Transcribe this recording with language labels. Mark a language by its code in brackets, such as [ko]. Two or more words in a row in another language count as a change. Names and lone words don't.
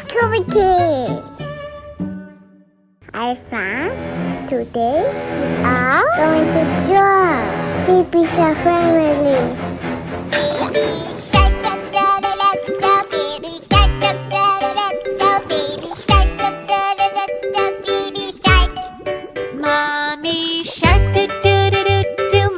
[en] Nursery Kids. Hi friends, today we are going to draw Baby Shark family. Baby Shark, Baby Shark, Baby Shark, Baby Shark. Mommy Shark, do do do do do.